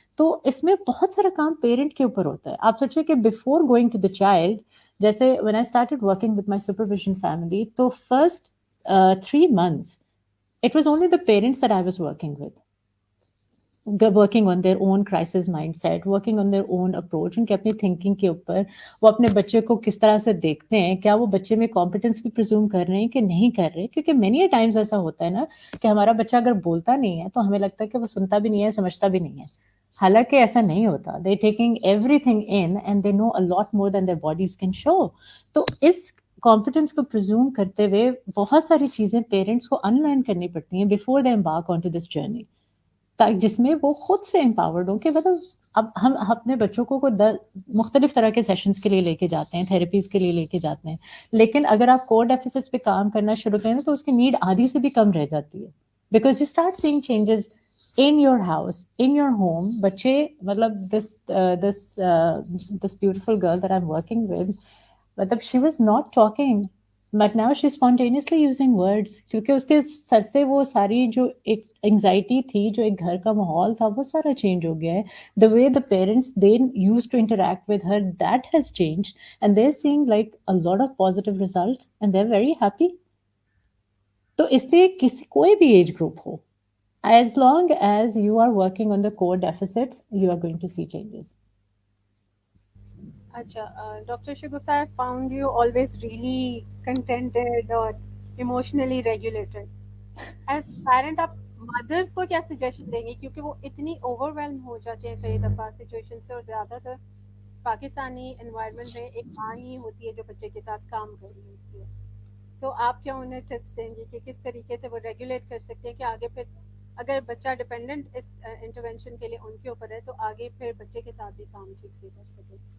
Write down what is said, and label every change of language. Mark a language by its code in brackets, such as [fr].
[ur] تو اس میں بہت سارا کام پیرنٹ کے اوپر ہوتا ہے. آپ سوچیں کہ [en] before going to the child, [ur] جیسے [en] when I started working with my supervision family, [ur] تو [en] first 3 months it was only the parents that I was working with, working on their own crisis mindset, working on their own approach, [ur] ان کے اپنی thinking کے اوپر, وہ اپنے بچے کو کس طرح سے دیکھتے ہیں, کیا وہ بچے میں کمپیٹنس بھی پرزوم کر رہے ہیں کہ نہیں کر رہے. کیونکہ [en] many a times [ur] ایسا ہوتا ہے نا کہ ہمارا بچہ اگر بولتا نہیں ہے تو ہمیں لگتا ہے کہ وہ سنتا بھی نہیں ہے, سمجھتا بھی نہیں ہے, حالانکہ ایسا نہیں ہوتا. [en] They taking everything in and they know a lot more than their bodies can show. [ur] تو اس کمپیٹنس کو پرزوم کرتے ہوئے بہت ساری چیزیں پیرنٹس کو ان لرن کرنی پڑتی ہیں [en] before they embark on to this journey, [ur] جس میں وہ خود سے امپاورڈ ہوں کہ مطلب اب ہم اپنے بچوں کو مختلف طرح کے سیشنز کے لیے لے کے جاتے ہیں, تھراپیز کے لیے لے کے جاتے ہیں, لیکن اگر آپ کور ڈیفیسٹس پہ کام کرنا شروع کریں تو اس کی نیڈ آدھی سے بھی کم رہ جاتی ہے, [en] Because you start seeing changes in your house, in your home. [ur] بچے مطلب [en] this beautiful girl that I'm working with, [ur] مطلب [en] she was not talking but now she's spontaneously using words, [ur] کیونکہ اس کے سر سے وہ ساری جو ایک انگزائٹی تھی, جو ایک گھر کا ماحول تھا, وہ سارا چینج ہو گیا ہے. [en] the way the parents they used to interact with her, that has changed and they're seeing like a lot of positive results and they're very happy. [ur] تو اس لیے کوئی بھی age group ہو, [en] as long as you are working on the core deficits, you are going to see changes. [ur] اچھا doctor Shagufta, [en] I found you always really contented اور emotionally regulated. As parent [ur] آپ مدرس کو کیا suggestion دیں گے, کیونکہ وہ اتنی اوور ویلم ہو جاتے ہیں کئی دفعہ سچویشن سے, اور زیادہ تر پاکستانی انوائرمنٹ میں ایک ماں ہی ہوتی ہے جو بچے کے ساتھ کام کر رہی ہوتی ہے. تو آپ کیا انہیں ٹپس دیں گی کہ کس طریقے سے وہ ریگولیٹ کر سکتے ہیں کہ آگے پھر اگر بچہ ڈپینڈنٹ اس انٹروینشن کے لیے ان کے اوپر ہے تو آگے پھر بچے کے ساتھ بھی کام ٹھیک سے کر سکے.